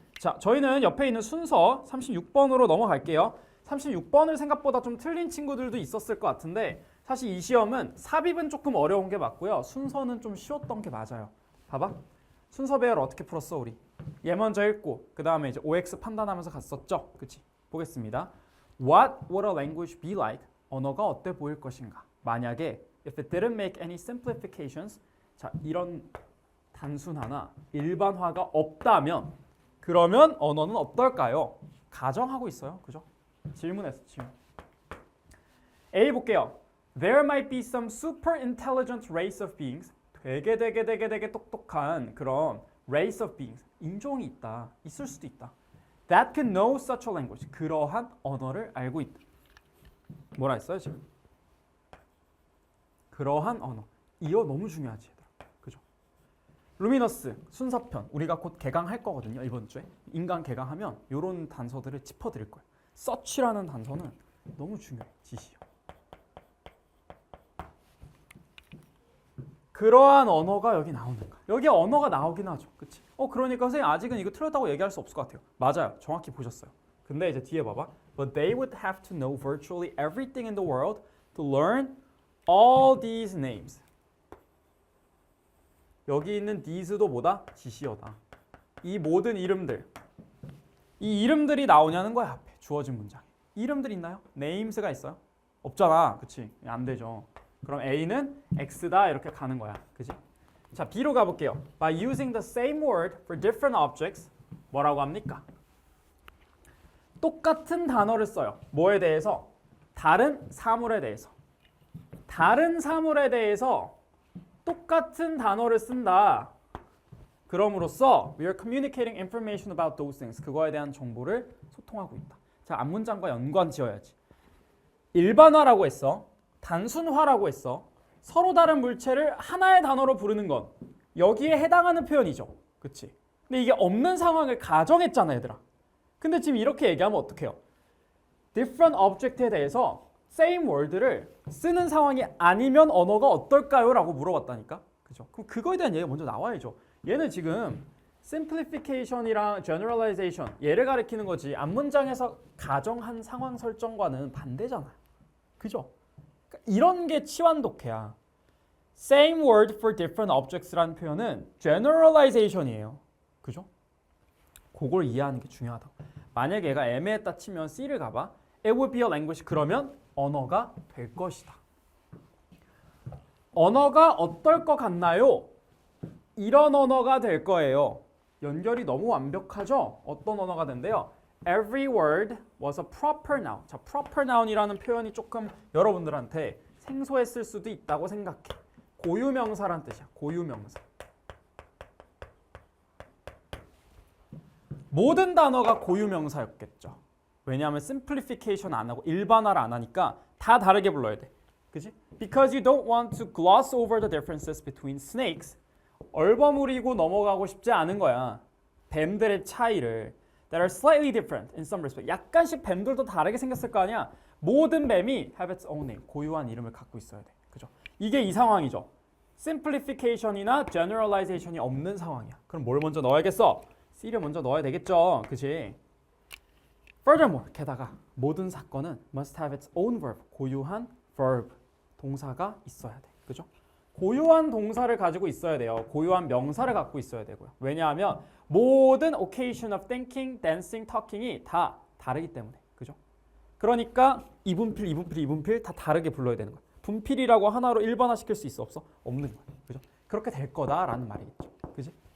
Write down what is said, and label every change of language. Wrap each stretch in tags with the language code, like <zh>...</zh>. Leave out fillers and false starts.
<ko>자, 저희는 옆에 있는 순서 36번으로 넘어갈게요. 36번을 생각보다 좀 틀린 친구들도 있었을 것 같은데 사실 이 시험은 삽입은 조금 어려운 게 맞고요. 순서는 좀 쉬웠던 게 맞아요. 봐봐. 순서 배열 어떻게 풀었어 우리? 얘 먼저 읽고 그 다음에 이제 OX 판단하면서 갔었죠. 그치? 보겠습니다.</ko> <en>What would a language be like?</en> <ko>언어가 어때 보일 것인가? 만약에</ko> <en>if it didn't make any simplifications</en> <ko>자, 이런 단순화나 일반화가 없다면 그러면 언어는 어떨까요? 가정하고 있어요. 그죠? 질문했어. 질문. A 볼게요.</ko> <en>There might be some super intelligent race of beings.</en> <ko>되게 똑똑한 그런</ko> <en>race of beings.</en> <ko>인종이 있다. 있을 수도 있다.</ko> <en>That can know such a language.</en> <ko>그러한 언어를 알고 있다. 뭐라 했어요 지금? 그러한 언어. 이거 너무 중요하지. 그죠? 루미너스 순서편. 우리가 곧 개강할 거거든요. 이번 주에. 인간 개강하면 이런 단서들을 짚어드릴 거예요. such라는 단서는 너무 중요해. 지시요. 그러한 언어가 여기 나오는가? 여기 언어가 나오긴 하죠. 그치? 그러니까 선생님 아직은 이거 틀렸다고 얘기할 수 없을 것 같아요. 맞아요. 정확히 보셨어요. 근데 이제 뒤에 봐봐.</ko> <en>But they would have to know virtually everything in the world to learn all these names.</en> <ko>여기 있는 these도 뭐다? 지시어다. 이 모든 이름들. 이 이름들이 나오냐는 거야. 앞에 주어진 문장에. 이름들 있나요? names가 있어요? 없잖아. 그치? 안 되죠. 그럼 A는 X다 이렇게 가는 거야. 그지? 자, B로 가볼게요.</ko> <en>By using the same word for different objects</en> <ko>뭐라고 합니까? 똑같은 단어를 써요. 뭐에 대해서? 다른 사물에 대해서. 다른 사물에 대해서 똑같은 단어를 쓴다. 그럼으로써</ko> <en>we are communicating information about those things.</en> <ko>그거에 대한 정보를 소통하고 있다. 자, 앞문장과 연관 지어야지. 일반화라고 했어. 단순화라고 했어. 서로 다른 물체를 하나의 단어로 부르는 건 여기에 해당하는 표현이죠. 그치? 근데 이게 없는 상황을 가정했잖아, 얘들아. 근데 지금 이렇게 얘기하면 어떡해요? different object에 대해서 same word를 쓰는 상황이 아니면 언어가 어떨까요? 라고 물어봤다니까. 그죠? 그럼 그거에 대한 얘기가 먼저 나와야죠. 얘는 지금 simplification이랑 generalization 얘를 가리키는 거지 앞 문장에서 가정한 상황 설정과는 반대잖아. 그죠? 그러니까 이런 게 치환독해야.</ko> <en>Same word for different objects라는 표현은 generalization이에요.</en> <ko>그죠? 그걸 이해하는 게 중요하다. 만약에 얘가 애매했다 치면 C를 가봐.</ko> <en>It would be a language.</en> <ko>그러면 언어가 될 것이다. 언어가 어떨 것 같나요? 이런 언어가 될 거예요. 연결이 너무 완벽하죠? 어떤 언어가 된대요?</ko> <en>Every word was a proper noun.</en> <ko>자, proper noun이라는 표현이 조금 여러분들한테 생소했을 수도 있다고 생각해. 고유명사란 뜻이야. 고유명사. 모든 단어가 고유명사였겠죠. 왜냐하면 simplification 안 하고 일반화를 안 하니까 다 다르게 불러야 돼. 그지?</ko> <en>Because you don't want to gloss over the differences between snakes.</en> <ko>얼버무리고 넘어가고 싶지 않은 거야. 뱀들의 차이를.</ko> <en>That are slightly different in some respect.</en> <ko>약간씩 뱀들도 다르게 생겼을 거 아니야. 모든 뱀이</ko> <en>have its own name.</en> <ko>고유한 이름을 갖고 있어야 돼. 그죠? 이게 이 상황이죠. simplification이나 generalization이 없는 상황이야. 그럼 뭘 먼저 넣어야겠어? C를 먼저 넣어야 되겠죠. 그치?</ko> <en>Furthermore,</en> <ko>게다가 모든 사건은</ko> <en>must have its own verb.</en> <ko>고유한 verb. 동사가 있어야 돼. 그죠? 고유한 동사를 가지고 있어야 돼요. 고유한 명사를 갖고 있어야 되고요. 왜냐하면 모든</ko> <en>occasion of thinking, dancing, talking</en> <ko>이 다 다르기 때문에. 그죠? 그러니까 이분필, 이분필, 이분필 다 다르게 불러야 되는 거야. 분필이라고 하나로 일반화시킬 수 있어? 없어? 없는 거야. 그죠? 그렇게 될 거다라는 말이겠죠. 그지?</ko>